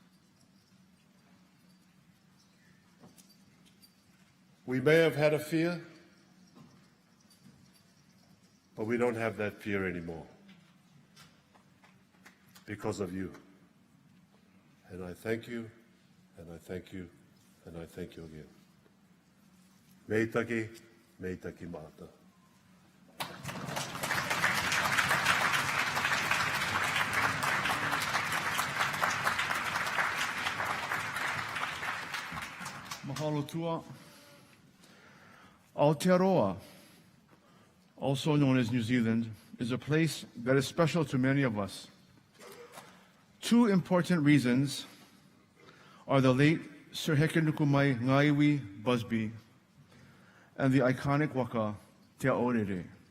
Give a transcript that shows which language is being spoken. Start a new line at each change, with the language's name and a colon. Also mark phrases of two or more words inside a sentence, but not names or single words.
English: We may have had a fear, but we don't have that fear anymore because of you. And I thank you, and I thank you, and I thank you again.
Rarotongan: Meitaki, meitaki mata.
Hawaiian: Mahalo tua.
English: Aotearoa, also known as New Zealand, is a place that is special to many of us. Two important reasons are the late Sir Hekenukumai Ngaiwi Busby and the iconic waka Te Aorere.